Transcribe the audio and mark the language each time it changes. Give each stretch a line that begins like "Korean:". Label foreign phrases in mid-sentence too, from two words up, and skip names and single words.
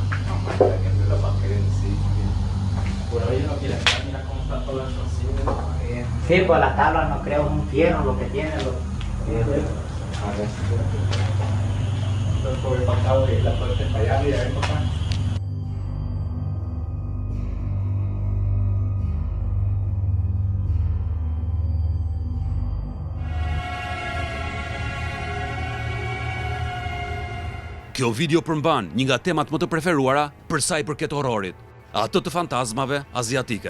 Spanish: Por hoy no quiere estar, mira cómo está todo eso así. Sí, pues las tablas no creo, es un fierro lo que tiene. A ver. Por el pasado y la puerta para allá y a ver, papá.
Albanian: Kjo video përmban një nga temat më të preferuara për sa i përket horrorit, ato të fantazmave aziatike.